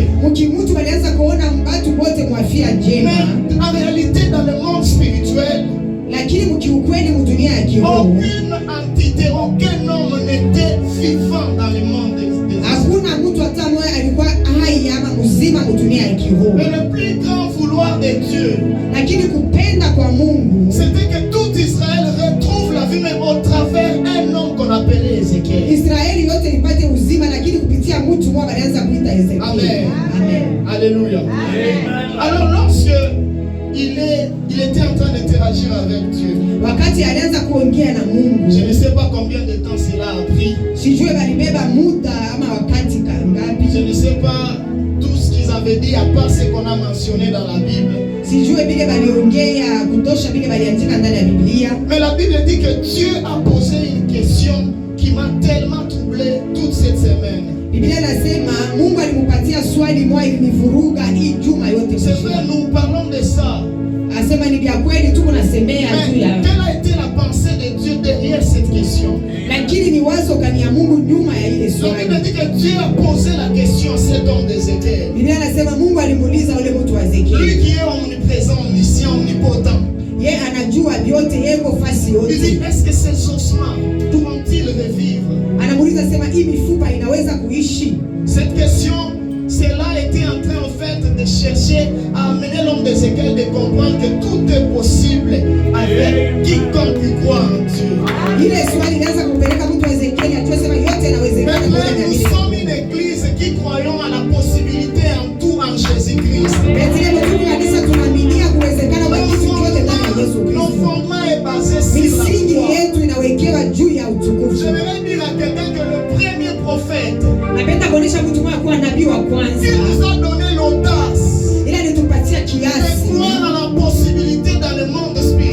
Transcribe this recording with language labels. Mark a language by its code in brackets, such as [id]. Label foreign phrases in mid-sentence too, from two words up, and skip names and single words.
[sw] Mtu walianza kuona watu wote mwafia njema, [fr] Mais en réalité, dans le monde spirituel, [sw] lakini mkiukweli mdunia ya kiroho [fr] aucune entité, aucun homme n'était vivant dans le monde des [sw] hakuna mtu hata mmoja alikuwa hai ama mzima mdunia ya kiroho. [fr] Mais le plus grand vouloir de Dieu, [sw] Lakini kupenda kwa Mungu [fr] c'était que tout Israël retrouve la vie, mais au travers un homme qu'on appelait Ézéchiel. [sw] Israeli yote ipate uzima, lakini kupitia mtu mmoja alianza kuita Ezekiel. [fr] Amen. Amen. Alléluia. Alors lorsque il était en train d'interagir avec Dieu, [sw] Wakati alianza kuongea na Mungu, [fr] je ne sais pas combien de temps cela a pris, [sw] sijue balibeba muda ama wakati kangapi, [fr] je ne sais pas tout ce qu'ils avaient dit à part ce qu'on a mentionné dans la Bible. [sw] sijue vile baliongea kutosha vile baliandika ndani ya Biblia. [fr] Mais la Bible dit que Dieu a posé une question qui m'a tellement troublé toute cette semaine. [sw] Biblia inasema Mungu alimupatia swali moja ilinivuruga hii juma yote. [fr] C'est vrai, nous parlons de ça. [sw] Asema ni vya kweli tuko nasemea [fr] Mais [sw] juu ya, [fr] quelle a été la pensée de Dieu derrière cette question? [sw] lakini ni wazo gani ya Mungu nyuma ya ile [fr] La [sw] swali? [fr] Bible dit que Dieu a posé la question à cet homme d'Ézéchiel. [sw] Biblia inasema Mungu alimuuliza ule mtu wa [fr] Lui [sw] Ezekiel. [fr] qui est omniprésent, omniscient, omnipotent. [sw] Yeye anajua vyote, yeko fasi [fr] Il [sw] yote. [fr] dit, est-ce que ces ossements pourront-ils revivre? [sw] Anamuuliza sema hii mifupa inaweza kuishi? [fr] Cette question, cela était en train en fait de chercher à amener l'homme d'Ézéchiel de comprendre que tout est possible avec quiconque croit en Dieu. [sw] Ile swali inaanza kumpeleka mtu wa Ezekiel ajue sema yote yanawezekana [fr] Maintenant, [sw] kwa [fr] nous [sw] Mungu. [fr] sommes une église qui croyons à la possibilité en tout en Jésus-Christ. [sw] Betile mtu kanisa tunaaminia kuwezekana kwa kitu chote ndani ya Yesu [fr] Nos [sw] Kristo. [fr] fondements est basé sur la [sw] Misingi [fr] foi. [sw] yetu inawekewa juu ya utukufu. [fr] J'aimerais dire à quelqu'un que le premier prophète, [sw] Napenda kuonesha mtu mmoja kuwa nabii wa [fr] il [sw] kwanza, [fr] nous a donné l'audace [sw] ila alitupatia [fr] de [sw] kiasi [fr] croire à la possibilité dans le monde